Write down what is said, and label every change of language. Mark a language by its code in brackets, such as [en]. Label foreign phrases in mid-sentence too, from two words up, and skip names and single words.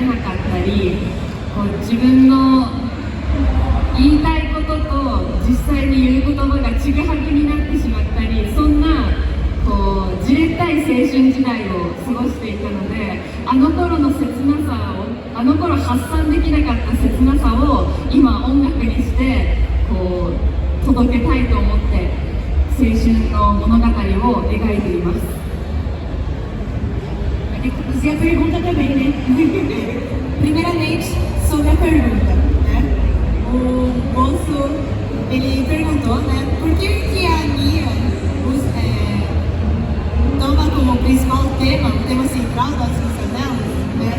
[ja] なかったり、自分の言いたいことと実際に言う言葉がちぐはぐになってしまったり、そんなじれったい青春時代を過ごしていたので、あの頃の切なさを、あの頃発散できなかった切なさを今音楽にして届けたいと思って青春の物語を描いています。 [pt] E a pergunta também, né? Primeiramente, sobre a pergunta, né? O moço, ele perguntou, né? Por que a Mia toma como principal tema, o tema central das músicas dela, né?